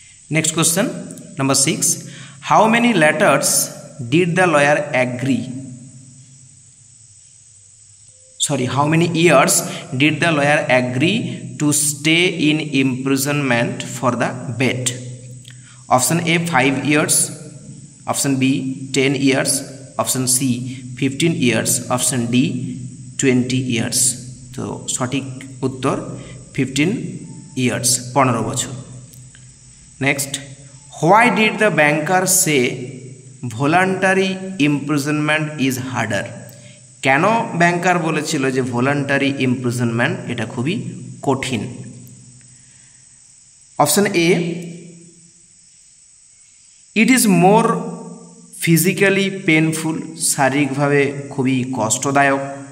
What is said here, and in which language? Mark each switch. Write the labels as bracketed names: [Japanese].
[English] Next question, number 6, how many letters did the lawyer agree? how many years did the lawyer agree to stay in imprisonment for the bet? Option A 5 years, option B 10 years, option C 15 years, option D 20 years. [Bangla] তো সঠিক উত্তর [English] 15 years, [Bangla] 15 বছর। [English] Next, why did the banker say voluntary imprisonment is harder? [Bangla] কেন ব্যাংকার বলেছিল যে voluntary imprisonment এটা খুবই কঠিন? [English] option A, it is more physically painful, [Bangla] শারীরিকভাবে খুবই কষ্টদায়ক।